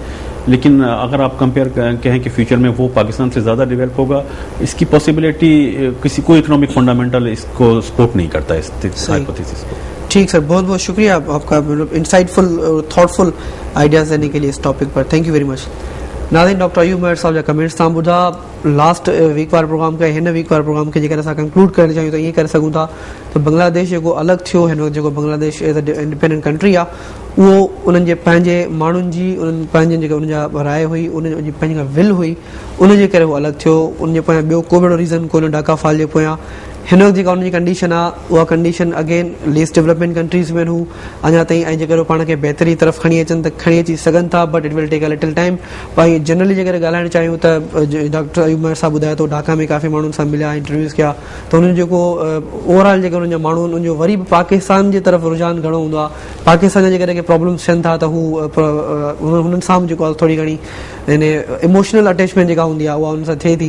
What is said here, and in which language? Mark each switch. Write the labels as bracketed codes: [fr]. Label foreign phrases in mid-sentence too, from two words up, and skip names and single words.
[ur] لیکن اگر آپ کمپیئر کہیں کہ فیوچر میں وہ پاکستان سے زیادہ ڈیولپ ہوگا, اس کی پاسبلٹی کسی کوئی [en] economic fundamental [ur] اس کو سپورٹ نہیں کرتا اس ہائپوتھیسس کو. ٹھیک سر, بہت بہت شکریہ آپ کا [en] insightful thoughtful ideas [ur] دینے کے لیے اس ٹاپک پر. [en] thank you very much. [sd] ناظرین, ڈاکٹر ایوب مہر صاحب جا کمنٹس تھا ॿुधा. [en] last week [sd] वार प्रोग्राम के हिन वीक वार प्रोग्राम के जेकर असां कंक्लूड करणु चाहियूं त ईअं करे सघूं था त बांग्लादेश जेको अलॻि थियो, हिन वक़्तु जेको बांग्लादेश [en] as a independent country [sd] आहे उहो उन्हनि जे पंहिंजे माण्हुनि जी, उन्हनि पंहिंजे जेके उन जा राय हुई, उन जी पंहिंजी विल हुई, उन जे करे उहो अलॻि थियो. उन जे पोयां ॿियो को बि रीज़न कोन्हे ढाका फॉल जे पोयां. हिन वक़्तु जेका उनजी कंडीशन आहे उहा कंडीशन [en] again least development countries [sd] में हू अञा ताईं, ऐं जेकर पाण खे बहितरी तरफ़ खणी अचनि त खणी अची सघनि था, [en] but it will take a little time. [sd] भाई जनरली जेकर ॻाल्हाइणु चाहियूं त डॉक्टर अयूब महर साहब ॿुधाए थो ढाका में काफ़ी माण्हुनि सां मिलिया, इंटरव्यूज़ कया, त हुननि जेको ओवरऑल जेके हुननि जा माण्हू आहिनि उनजो वरी बि पाकिस्तान जे तरफ़ रुझान घणो हूंदो आहे. पाकिस्तान जा जेकर प्रॉब्लम्स थियनि था त हू हुननि सां जेको आहे थोरी घणी इन [en] emotional attachment [sd] जेका हूंदी आहे उहा हुन सां थिए थी.